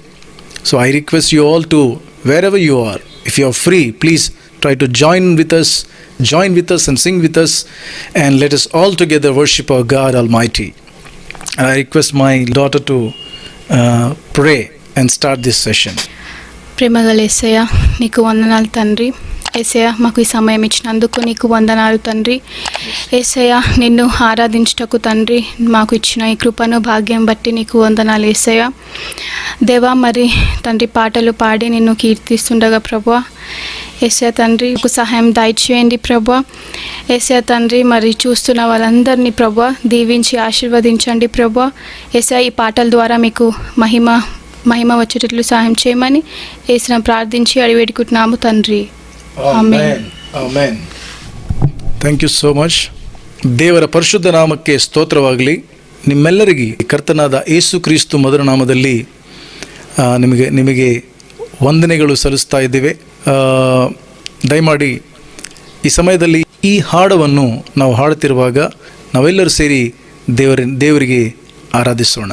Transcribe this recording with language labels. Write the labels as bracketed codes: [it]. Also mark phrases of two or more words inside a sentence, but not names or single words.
[en] So I request you all to, wherever you are, if you are free, please try to join with us and sing with us, and let us all together worship our God Almighty. And I request my daughter to pray and start this session. [te] ప్రేమగల యేసయ్య, నీకు వందనాలు తండ్రి. యేసయ్య, మాకు ఈ సమయం ఇచ్చినందుకు నీకు వందనాలు తండ్రి. యేసయ్య, నిన్ను ఆరాధించుటకు తండ్రి మాకు ఇచ్చిన ఈ కృపను భాగ్యం బట్టి నీకు వందనాలు యేసయ్య. దేవా, మరి తండ్రి పాటలు పాడి నిన్ను కీర్తిస్తుండగా ప్రభువా, యేసయ్య తండ్రి ఒక సహాయం దయచేయండి ప్రభువా. యేసయ్య తండ్రి, మరి చూస్తున్న వాళ్ళందరినీ ప్రభువా దీవించి ఆశీర్వదించండి ప్రభువా. యేసయ్య, ఈ పాటల ద్వారా మీకు మహిమ వచ్చేటట్లు సహాయం చేయమని యేసును ప్రార్థించి అడివేడుకుంటున్నాము తండ్రి. [kn] ಆಮೆನ್. ಆಮೆನ್. [en] thank you so much. [kn] ದೇವರ ಪರಿಶುದ್ಧ ನಾಮಕ್ಕೆ ಸ್ತೋತ್ರವಾಗಲಿ. ನಿಮ್ಮೆಲ್ಲರಿಗೆ ಕರ್ತನಾದ ಯೇಸು ಕ್ರಿಸ್ತು ಮಧುರ ನಾಮದಲ್ಲಿ ನಿಮಗೆ ವಂದನೆಗಳು ಸಲ್ಲಿಸ್ತಾ ಇದ್ದೇವೆ. ದಯಮಾಡಿ ಈ ಸಮಯದಲ್ಲಿ ಈ ಹಾಡವನ್ನು ನಾವು ಹಾಡುತ್ತಿರುವಾಗ ನಾವೆಲ್ಲರೂ ಸೇರಿ ದೇವರಿಗೆ ಆರಾಧಿಸೋಣ.